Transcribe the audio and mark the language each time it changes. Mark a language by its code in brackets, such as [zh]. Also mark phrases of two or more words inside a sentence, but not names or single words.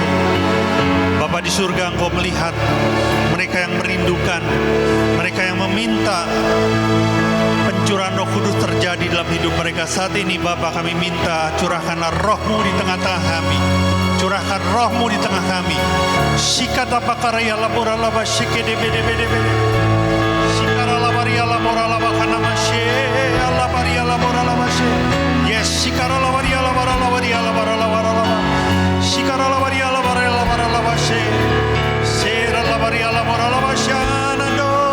[id] Bapa di surga, Engkau melihat mereka yang merindukan, mereka yang meminta pencurahan Roh Kudus terjadi dalam hidup mereka saat ini. Bapa, kami minta curahkanlah Roh-Mu di tengah-tengah kami. Curahkan Roh-Mu di tengah kami. Shikada pakaraya labora labashi kedebede. Shikara labaria labora labakana mashe. Alabaria labora labashe. Yes, shikara labaria labora labaria labora labora labora. Shikara labaria labora labora labashe. Sera labaria labora labashe anando.